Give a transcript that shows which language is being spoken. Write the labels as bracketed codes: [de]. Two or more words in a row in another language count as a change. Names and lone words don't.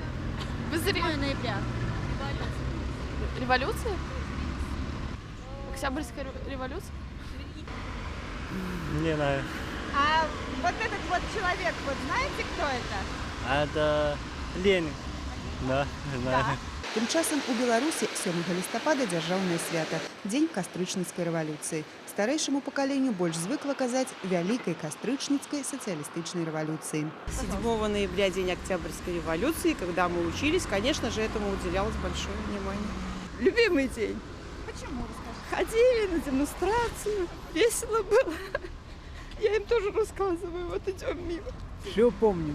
[ru] 7 ноября. Революция? Октябрьская революция? Не знаю. А вот этот вот человек, вот знаете, кто это? Это Ленин. Да, знаю. [be] Тым часам у Беларусі 7 лістапада дзяржаўнае свята – дзень кастрычніцкай рэвалюцыі. Старэйшаму пакаленню больш звыкла казаць вялікай кастрычніцкай сацыялістычнай рэвалюцыі. [ru] 7 ноября – день Октябрьской революции. Когда мы учились, конечно же, этому уделялось большое внимание. Любимый день. Почему, расскажите? Ходили на демонстрацию, весело было. Я им тоже рассказываю, вот идем мимо. Все помним.